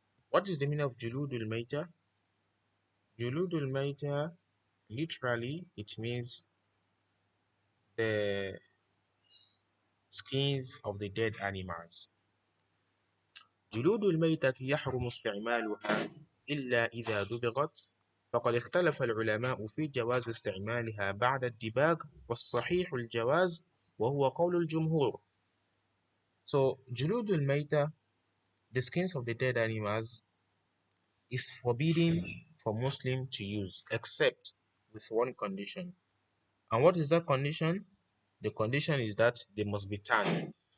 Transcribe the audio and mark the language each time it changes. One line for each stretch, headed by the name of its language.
English: What is the meaning of Juludul Maita? Juludul Maita, literally, it means the skins of the dead animals.
Arabic: جلود الميتة يحرم استعمالها إلا إذا دبغت، فقد اختلف العلماء في جواز استعمالها بعد الدباغ، والصحيح الجواز وهو قول الجمهور.
English: So,
Arabic: جلود الميتة,
English: the skins of the dead animals, is forbidden for Muslim to use except with one condition. And what is that condition? The condition is that they must be tanned.